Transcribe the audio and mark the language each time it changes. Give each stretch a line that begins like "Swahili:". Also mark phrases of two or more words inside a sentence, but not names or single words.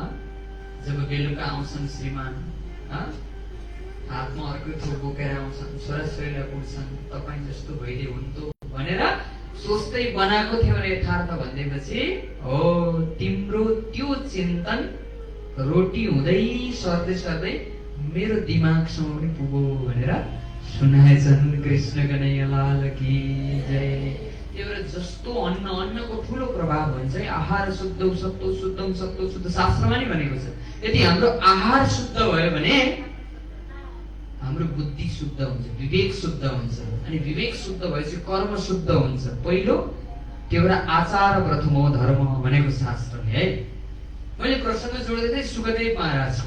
Nepali: जब बेलुका आउँछन् श्रीमान, हातमा अर्को थोक बोकेर आउँछन्, छोराछोरीलाई पुग्छन्, तपाईँ जस्तो भइदियो हुन्थ्यो भनेर सोच्दै बनाएको थियो भने यथार्थ भनिदिएपछि हो तिम्रो त्यो चिन्तन रोटी हुँदै सर्दै सर्दै मेरो दिमागसम्म पनि पुगो भनेर सुनाएछन्।
Hindi: कृष्ण कन्हैया लाल की जय।
Nepali: त्यो जस्तो अन्नको ठुलो प्रभाव हुन्छ है।
Sanskrit: आहार शुद्ध सत्तो शुद्धम सत्तो शुद्ध
Nepali: शास्त्रमा नि भनेको छ। यदि हाम्रो आहार शुद्ध भयो भने हाम्रो बुद्धि शुद्ध हुन्छ, विवेक शुद्ध हुन्छ। अनि विवेक शुद्ध भएपछि कर्म शुद्ध हुन्छ। पहिलो त्यो एउटा
Sanskrit: आचार प्रथमो धर्म
Nepali: भनेको शास्त्रले है। मैले प्रश्न जोड्दै थिएँ सुखदेव महाराजको।